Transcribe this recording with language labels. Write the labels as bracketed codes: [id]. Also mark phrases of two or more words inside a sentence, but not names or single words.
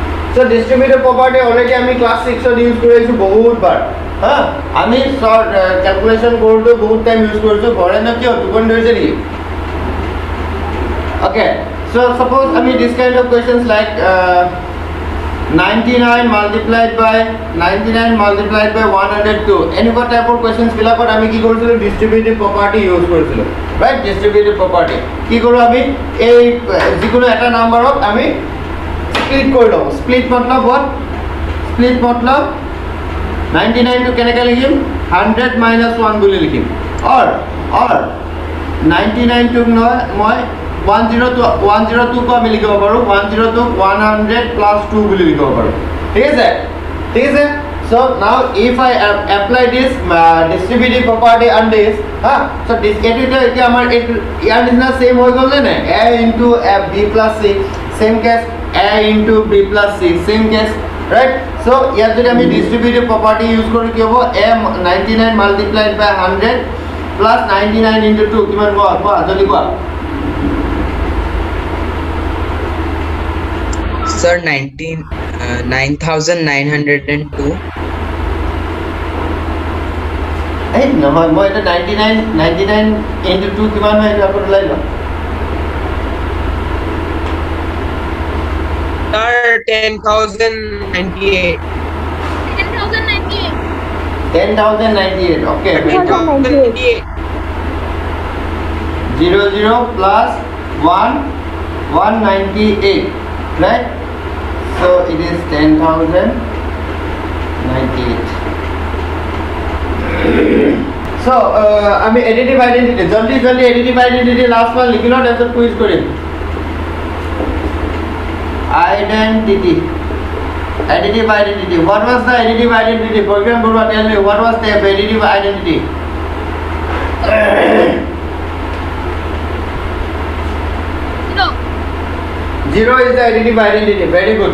[en] So distributive property already [as] আমি class 6 ত ইউজ কৰিছো বহুত বাৰ হা আমি [en] short calculation [as] কৰোতে বহুত টাইম ইউজ কৰিছো ঘৰে না কিয় টোপনি ধৰিছে নেকি [en] okay so suppose I mean this kind of questions like 99 multiplied by [as] 102 এনেকুৱা টাইপৰ questions বিলাকত আমি কি কৰিছিলো [en] distributive property [as] ইউজ কৰিছিলো right [en] distributive property [as] কি কৰো আমি এই যিকোনো এটা নাম্বাৰক আমি split কৰি লওঁ split मतलब [en] what split [as] मतलब 99 to কেনেকৈ লিখিম 100 minus 1 বুলি লিখিম or 99 to মই 102 को আমি লিখিব পাৰো 102 100 plus 2 বুলি লিখিব পাৰো ঠিক আছে so [en] now if I apply this distributive property on this so this [as] এটা আমাৰ ইয়াৰ নিচিনা সেম হৈ গ'ল নে [en] a into b plus c same case a into b plus c same case right so [as] ইয়াত যদি আমি [en] distributive property use [as] কৰো কি হ'ব [en] a 99 multiplied by 100 plus 99 into 2 [as] কিমান হ'ব জলদি কোৱা [en] Sir, 9,902. Hey, no, [as] মই এটা 99 into 2 কিমান হয় এটা আপুনি লাই লওক [en] Sir, 10,098. 10,098 okay 10,098. 00 plus 198 right so it is 10,098 so আমি additive identity জলদি additive identity last one [as] লিখি লও তাৰপিছত কুইজ কৰিম [en] identity what was the additive identity program Burwa tell me what was the additive identity Zero is the additive identity. Very good.